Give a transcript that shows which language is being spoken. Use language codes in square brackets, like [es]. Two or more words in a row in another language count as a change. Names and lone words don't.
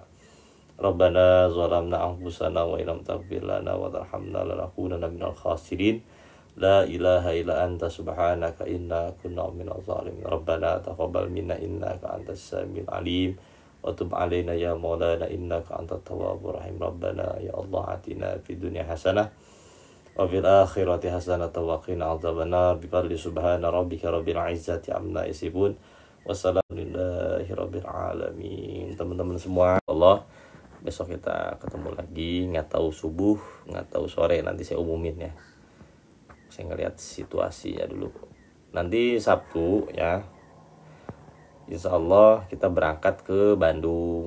[ar] ربنا ظلمنا أنفسنا وإن لم تغفر لنا وترحمنا لنكونن من الخاسرين. لا إله إلا أنت سبحانك إنا كنا من الظالمين. ربنا تقبل منا إنك أنت السميع العليم وتب علينا يا مولانا إنك أنت التواب الرحيم. ربنا يا الله آتنا في الدنيا حسنة وفي الآخرة حسنة وقنا عذاب النار. بفضل سبحان ربك رب العزة عما يصفون. والسلام لله رب العالمين. [id] Teman-teman semua, Allah besok kita ketemu lagi, nggak tahu subuh, nggak tahu sore, nanti saya umumin ya. Saya ngeliat situasinya dulu. Nanti Sabtu ya, [ar] إن شاء الله [id] kita berangkat ke Bandung.